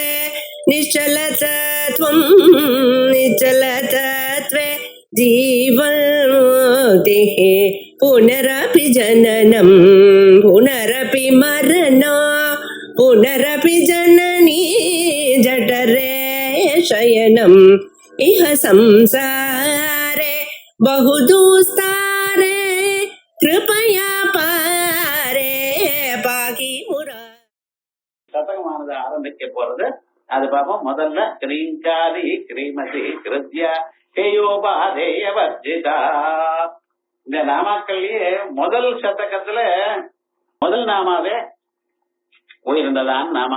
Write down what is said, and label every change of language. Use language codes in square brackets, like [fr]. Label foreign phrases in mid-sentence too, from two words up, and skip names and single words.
[sa] निश्चलतत्वं निश्चलतत्वे जीवन्मुक्तिः पुनरपि जननं पुनरपि मरणं पुनरपि जननी जठरे शयनम् इह संसारे बहुदुस्तारे कृपया पारे पाहि मुरा. [ta] சதகமானது ஆரம்பிக்க போறது அது பாப்போம். [sa] முதல்ல ह्रीङ्कारी ह्रीमती हृद्या हेयोपादेय वर्जिता. [ta] இந்த நாமாக்கள்லயே முதல் சதகத்துல முதல் நாமாவே உயர்ந்ததான் நாம.